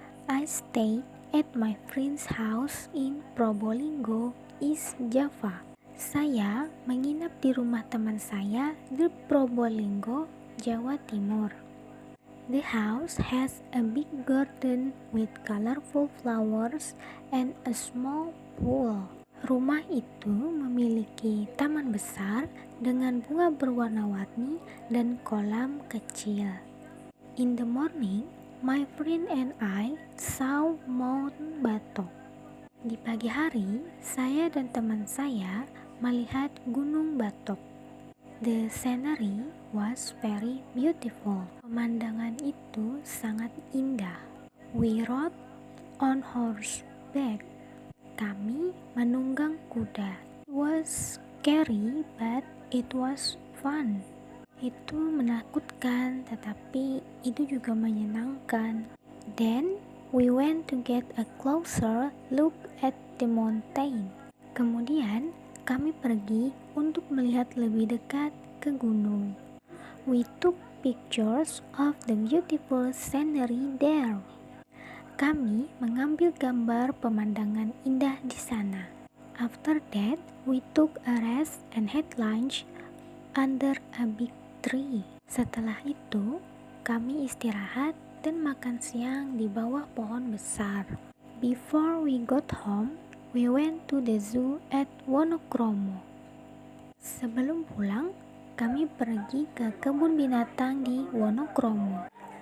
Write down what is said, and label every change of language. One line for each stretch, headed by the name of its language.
English: I stayed at my friend's house in Probolinggo, East Java.
Indonesian: Saya menginap di rumah teman saya di Probolinggo, Jawa Timur.
English: The house has a big garden with colorful flowers and a small pool.
Indonesian: Rumah itu memiliki taman besar dengan bunga berwarna-warni dan kolam kecil.
English: In the morning, my friend and I saw Mount Batok.
Indonesian: Di pagi hari, saya dan teman saya melihat Gunung Batok.
English: The scenery was very beautiful.
Indonesian: Pemandangan itu sangat indah.
English: We rode on horseback.
Indonesian: Kami menunggang kuda.
English: It was scary, but it was fun.
Indonesian: Itu menakutkan, tetapi itu juga menyenangkan.
English: Then we went to get a closer look at the mountain.
Indonesian: Kemudian kami pergi untuk melihat lebih dekat ke gunung.
English: We took pictures of the beautiful scenery there.
Indonesian: Kami mengambil gambar pemandangan indah di sana.
English: After that, we took a rest and had lunch under a big tree.
Indonesian: Setelah itu, kami istirahat dan makan siang di bawah pohon besar.
English: Before we got home, we went to the zoo at Wonokromo.
Indonesian: Sebelum pulang, kami pergi ke kebun binatang di Wonokromo.